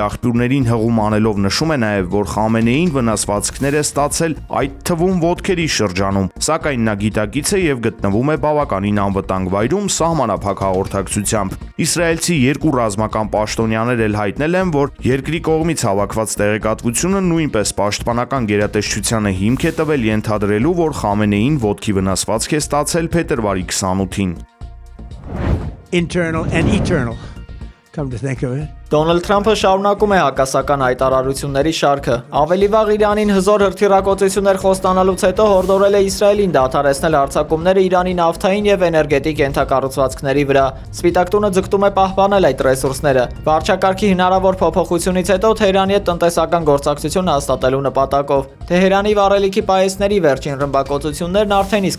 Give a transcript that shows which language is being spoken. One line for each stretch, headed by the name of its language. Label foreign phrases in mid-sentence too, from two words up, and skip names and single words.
Armenian: աղբյուրներին հղում անելով նշում է նաև, որ Խամենեին վնասվածքներ է ստացել, այդ թվում ոտքերի շրջանում, սակայն նա գիտակից է եւ գտնվում է բավականին անվտանգ վայրում սահմանափակ հաղորդակցությամբ։ Իսրայելցի 2 ռազմական պաշտոնյաներ էլ հայտնել են, որ երկրի կողմից հավաքված տեղեկատվությունը նույնպես պաշտպանական գերատեսչությանը հիմք է տվել ենթադրելու, որ Խամենեին ոտքի վնասվածք է ստացել փետրվարի 28-ին։
English: Internal and eternal. Come to think of it.
Armenian: Դոնալդ Թրամփը շարունակում է հակասական հայտարարությունների շարքը։ Ավելի վաղ Իրանին հզոր հրթիռակոծություններ խոստանալուց հետո հորդորել է Իսրայելին դադարեցնել հարձակումները Իրանի նավթային եւ էներգետիկ ենթակառուցվածքների վրա։ Սպիտակ տունը ձգտում է պահպանել այդ ռեսուրսները։ Վարչակարգի հնարավոր փոփոխությունից հետո Թեհրանի հետ տնտեսական գործակցություն հաստատելու նպատակով Թեհրանի վառելիքի պահեստների վերջին ռմբակոծություններն արդեն իսկ